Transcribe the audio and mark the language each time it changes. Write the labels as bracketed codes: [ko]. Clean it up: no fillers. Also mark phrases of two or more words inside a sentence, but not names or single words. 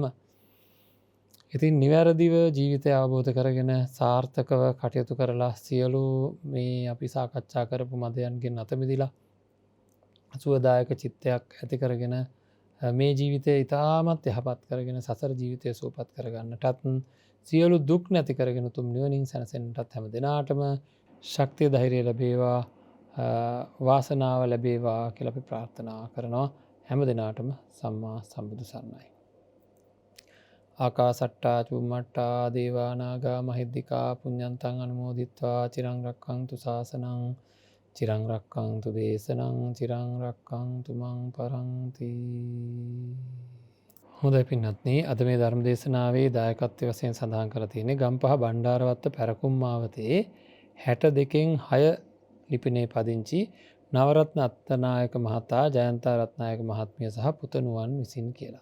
[si] ඉතින් නිවැරදිව ජීවිතය අවබෝධ කරගෙන සාර්ථකව කටයුතු කරලා සියලු මේ අපි සාකච්ඡා කරපු මදයන්ගෙන් අත මිදලා සුවදායක චිත්තයක් ඇති කරගෙන මේ ජීවිතය ඉතාමත් යහපත් කරගෙන සසර ජීවිතය සුවපත් කරගන්නටත් සියලු දුක් නැති කරගෙන උතුම් නිවනින් සැනසෙන්නටත් හැම දිනාටම ශක්තිය ධෛර්යය ලැබේවා වාසනාව ලැබේවා කියලා අපි ප්‍රාර්ථනා කරනවා. හැම දිනාටම සම්මා සම්බුදු සරණයි. [pi] ආකාසට්ටා චුම්මට්ටා දේවා නාග මහිද්దికා පුඤ්ඤන්තං අනුමෝදිත්වා චිරං රක්ඛන්තු ශාසනං චිරං රක්ඛන්තු දේශනං චිරං රක්ඛන්තු මං පරන්ති. [si] හොඳයි පින්වත්නි, අද මේ ධර්ම දේශනාවේ දායකත්වයෙන් වශයෙන් සඳහන් කරලා තියෙන්නේ ගම්පහ බණ්ඩාරවත්ත පැරකුම් මාවතේ 62න් 6 ලිපිනේ පදිංචි නවරත්න අත්තනායක මහතා ජයන්තා රත්නායක මහත්මිය සහ පුතණුවන් විසින් කියලා.